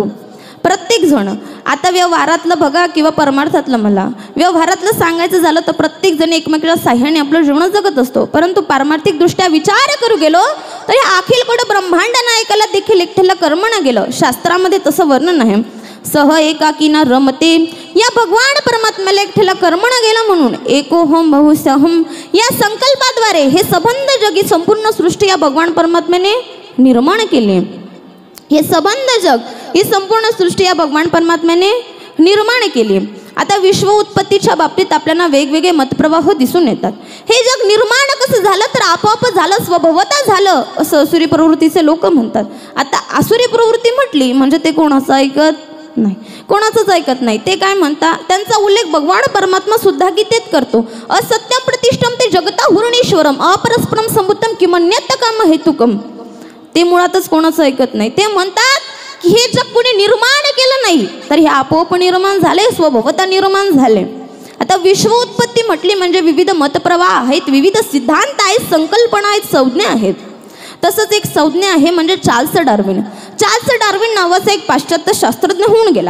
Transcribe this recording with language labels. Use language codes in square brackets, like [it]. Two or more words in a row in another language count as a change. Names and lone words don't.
[mr] प्रत्येक जण आता व्यवहारातलं बघा किंवा परमार्थातलं मला व्यवहारातलं सांगायचं झालं तर प्रत्येक जण एकमेकाच्या साह्याने आपलं जीवन जगत असतो. परंतु पारमार्थिक दृष्ट्या विचार करू गेलो तर या अखिल कोड ब्रह्मांड नायकाला देखील एकट्याला कर्मणं गेलं. शास्त्रामध्ये तसं वर्णन आहे, [sa] सह एकाकीना रमते, [mr] या भगवान परमात्म्याला एकट्याला कर्मणं गेलं म्हणून [sa] एकोहम बहुसहम [mr] या संकल्पाद्वारे हे सबंध जगी संपूर्ण सृष्टी या भगवान परमात्म्याने निर्माण केली. हे सबंध जग ही संपूर्ण सृष्टी या भगवान परमात्म्याने निर्माण केली. आता विश्व उत्पत्तीच्या बाबतीत आपल्याला वेगवेगळे मतप्रवाह दिसून येतात. हे जग निर्माण कसं झालं तर आपोआप झालं, स्वभावता झालं असं असुरी प्रवृत्तीचे लोक म्हणतात. आता असुरी प्रवृत्ती म्हटली म्हणजे ते कोणाचं ऐकत नाही, कोणाचंच ऐकत नाही. ते काय म्हणतात, त्यांचा उल्लेख भगवान परमात्मा सुद्धा गीतेत करतो. [sa] असत्यम प्रतिष्ठम ते जगता हुरणीश्वरम अपरस्परम समुत्तम किमन्यत काम हेतुकम. [mr] ते मुळातच कोणाचं ऐकत नाही. ते म्हणतात की हे जग कोणी निर्माण केलं नाही तर हे आपोआप निर्माण झाले, स्वभावता निर्माण झाले. आता विश्व उत्पत्ती म्हटली म्हणजे विविध मतप्रवाह आहेत, विविध सिद्धांत आहेत, संकल्पना आहेत, संज्ञा आहेत. तसंच एक संज्ञा आहे म्हणजे चार्ल्स डार्विन. चार्ल्स डार्विन नावाचा एक पाश्चात्य शास्त्रज्ञ होऊन गेला.